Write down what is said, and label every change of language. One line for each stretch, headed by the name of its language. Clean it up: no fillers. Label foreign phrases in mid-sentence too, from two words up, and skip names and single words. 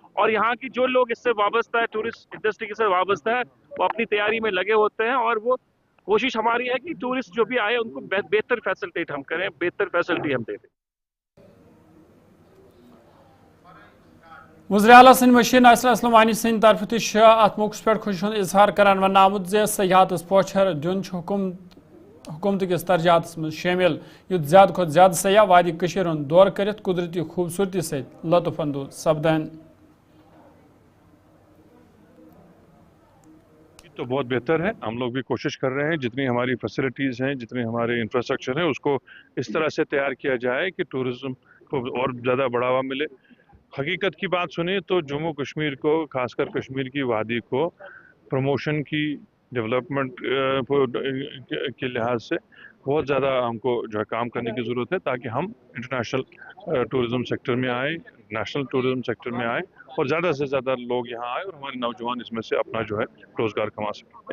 Urdu: اور یہاں کی جو لوگ اس سے وابستہ ہے,
English: tourist industry
Urdu: کے سے وابستہ ہے, وہ اپنی تیاری میں لگے ہوتے ہیں اور وہ کوشش ہماری ہے کہ ٹورسٹ جو بھی آئے ان کو بہتر فیسلٹیٹ ہم کریں, بہتر فیسلٹی ہم دے دیں.
Kashmiri: وزیر اعلیٰ سند مشیر ناصر اسلم وانی سند طرف ات موقع پہ خوشی ہند اظہار کران ون آمد سیاحت پوچھر دن حکومت حکومت کس ترجیحات من شامل یت زیادہ کھت زیادہ سیاح وادی کشیر ہند دور کرت قدرتی خوبصورتی ست لطف اندوز سپدان.
Urdu: تو بہت بہتر ہے. ہم لوگ بھی کوشش کر رہے ہیں جتنی ہماری فیسلٹیز ہیں جتنے ہمارے انفراسٹرکچر ہیں اس کو اس طرح سے تیار کیا جائے کہ ٹورزم کو اور زیادہ بڑھاوا ملے. حقیقت کی بات سنیں تو جموں کشمیر کو خاص کر کشمیر کی وادی کو پروموشن کی ڈیولپمنٹ کے لحاظ سے بہت زیادہ ہم کو جو ہے کام کرنے کی ضرورت ہے تاکہ ہم
English: international tourism sector
Urdu: میں آئیں,
English: national tourism sector
Urdu: میں آئیں اور زیادہ سے زیادہ لوگ یہاں آئیں اور ہمارے نوجوان اس میں سے اپنا جو ہے روزگار کما سکیں.